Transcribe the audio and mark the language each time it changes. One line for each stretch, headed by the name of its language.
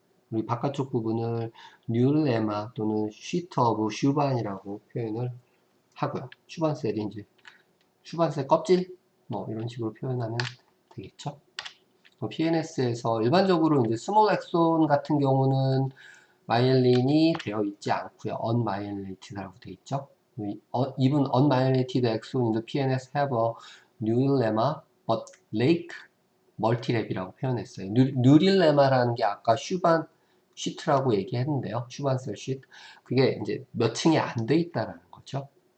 Korean: 우리 바깥쪽 부분을 뉴레마 또는 시트 오브 슈반이라고 표현을 하고요. 슈반셀이 이제 슈반셀 껍질 뭐 이런 식으로 표현하면 되겠죠. PNS에서 일반적으로 이제 스몰 엑손 같은 경우는 마이엘린이 되어 있지 않고요. unmyelinated 되어 있죠.
English: Even unmyelinated exon in the PNS have a neural lemma but lack multilep
Korean: 이라고 표현했어요. 뉴릴레마라는 게 아까 슈반 시트라고 얘기했는데요. 슈반셀 시트. 그게 이제 몇 층이 안 돼 있다라는 거죠.